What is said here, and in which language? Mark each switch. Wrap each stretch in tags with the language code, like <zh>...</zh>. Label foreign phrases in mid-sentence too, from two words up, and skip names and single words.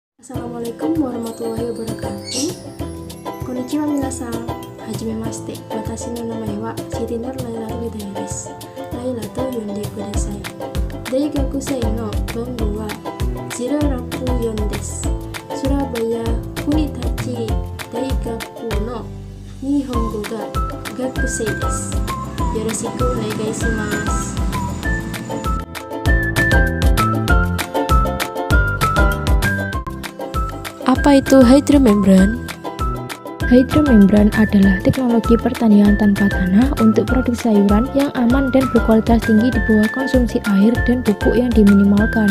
<ar>السلام عليكم ورحمة الله وبركاته.</ar> <ja>こんにちは皆さん。はじめまして. Watashi no namae wa Shirinor Lailatu Hidayah desu. Lailatu呼んでください。大学生の番号は064です. Surabaya国立大学の日本語が学生です. よろしくお願いします.</ja> <id>Apa itu hydromembran? Hydromembran adalah teknologi pertanian tanpa tanah untuk produksi sayuran yang aman dan berkualitas tinggi di bawah konsumsi air dan pupuk yang diminimalkan.</id>